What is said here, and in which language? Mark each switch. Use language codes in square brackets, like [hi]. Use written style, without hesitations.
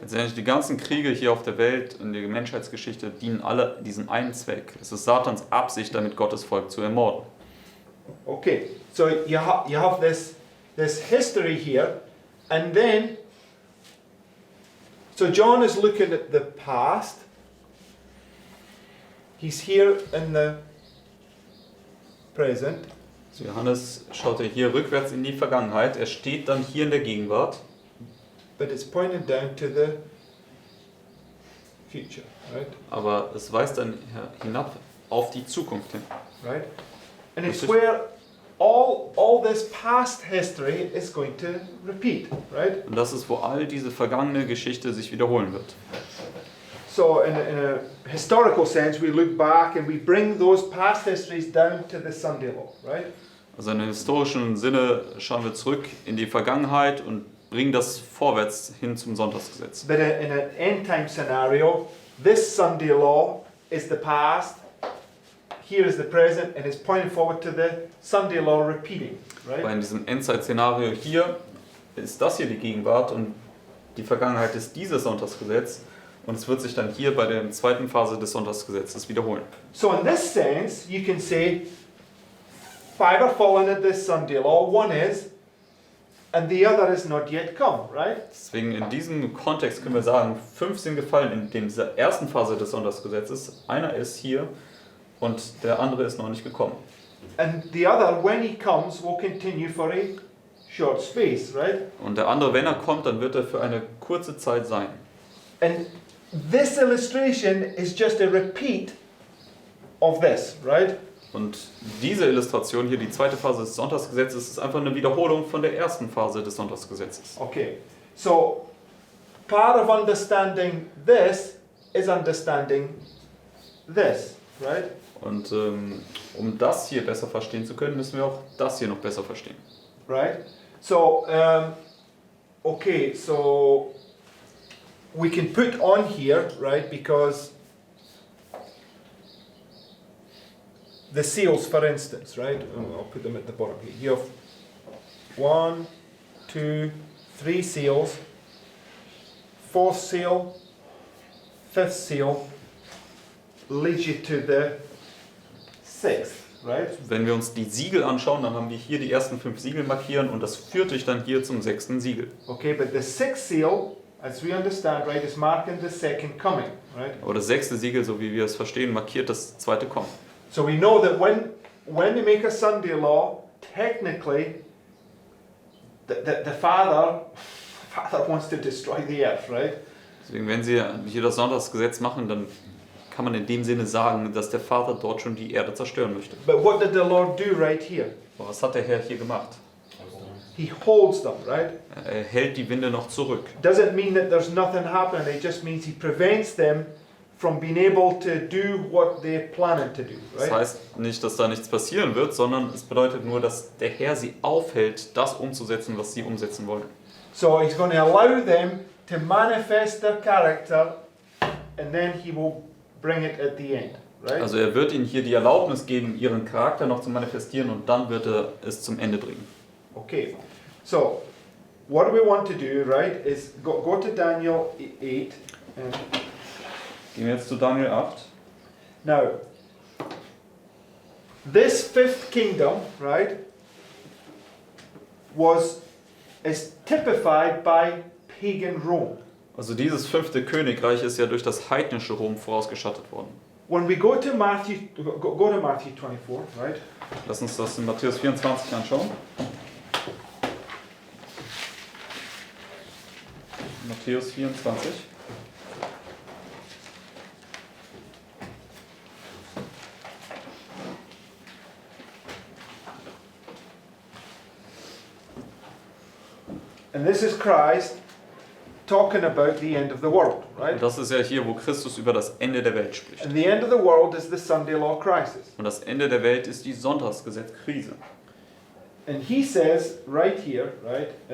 [de] Letztendlich die ganzen Kriege hier auf der Welt und die Menschheitsgeschichte dienen alle diesem einen Zweck. Es ist Satans Absicht, damit Gottes Volk zu ermorden. [en] Okay, so you have this history here, and then, so John is looking at the past. He's here in the present. [de] So Johannes schaut ja hier rückwärts in die Vergangenheit. Er steht dann hier in der Gegenwart. [en] But it's pointing down to the future, right? [de] Aber es weist dann hinab auf die Zukunft hin. [en] Right? And it's This is- where all this past history is going to repeat, right? [de] Und das ist, wo all diese vergangene Geschichte sich wiederholen wird. [en] So in a historical sense, we look back and we bring those past histories down to the Sunday law, right? [de] Also in historischen Sinne schauen wir zurück in die Vergangenheit und bringen das vorwärts hin zum Sonntagsgesetz. [en] But in an end time scenario, this Sunday law is the past, here is the present, and it's pointing forward to the Sunday law repeating, [de] Weil [en] right? [de] in diesem Endzeit-Szenario hier ist das hier die Gegenwart und die Vergangenheit ist dieses Sonntagsgesetz und es wird sich dann hier bei der zweiten Phase des Sonntagsgesetzes wiederholen. [en] So in this sense, you can say 5 are fallen at this Sunday law, 1 is, and the other is not yet come, right? [de] Deswegen in diesem Kontext können wir sagen, 5 sind gefallen in dieser ersten Phase des Sonntagsgesetzes, einer ist hier und der andere ist noch nicht gekommen. [en] And the other, when he comes, will continue for a short space, right? [de] Und der andere, wenn er kommt, dann wird er für eine kurze Zeit sein. [en] And this illustration is just a repeat of this, right? [de] Und diese Illustration hier, die zweite Phase des Sonntagsgesetzes, ist einfach eine Wiederholung von der ersten Phase des Sonntagsgesetzes. [en] Okay, so part of understanding this is understanding this, right? [de] Und um das hier besser verstehen zu können, müssen wir auch das hier noch besser verstehen. [en] Right? So, okay, so we can put on here, right, because the seals, for instance, right? I'll put them at the bottom here. You have 1, 2, 3 seals, 4th seal, 5th seal, leads you to the 6th, right? [de] Wenn wir uns die Siegel anschauen, dann haben wir hier die ersten 5 Siegel markieren und das führt dich dann hier zum 6. Siegel. [en] Okay, but the 6th seal, as we understand, right, is marking the second coming, right? [de] Aber das 6. Siegel, so wie wir es verstehen, markiert das zweite Kommen. [en] So we know that when they make a Sunday law, technically, the father wants to destroy the earth, right? [de] Deswegen, wenn sie hier das Sonntagsgesetz machen, dann kann man in dem Sinne sagen, dass der Vater dort schon die Erde zerstören möchte. [en] But what did the Lord do right here? [de] Aber was hat der Herr hier gemacht? [en] He holds them, right? [de] Er hält die Winde noch zurück. [en] Doesn't mean that there's nothing happening. It just means he prevents them from being able to do what they're planning to do, [de] Das [en] right? [de] heißt nicht, dass da nichts passieren wird, sondern es bedeutet nur, dass der Herr sie aufhält, das umzusetzen, was sie umsetzen wollen. [en] So he's going to allow them to manifest their character, and then he will bring it at the end, right? [de] Also er wird ihnen hier die Erlaubnis geben, ihren Charakter noch zu manifestieren und dann wird er es zum Ende bringen. [en] Okay, so what we want to do, right, is go to Daniel 8. And [de] Gehen wir jetzt zu Daniel 8. [en] now, this fifth kingdom, right, is typified by pagan Rome. [de] Also dieses 5. Königreich ist ja durch das heidnische Rom vorausgestattet worden. [en] When we go to Matthew, go to Matthew 24, right? [de] Lass uns das in Matthäus 24 anschauen. Matthäus 24. [en] And this is Christ talking about the end of the world, right? [de] Und das ist ja hier, wo Christus über das Ende der Welt spricht. [en] And the end of the world is the Sunday law crisis. [de] Und das Ende der Welt ist die Sonntagsgesetzkrise. [en] And he says right here, right?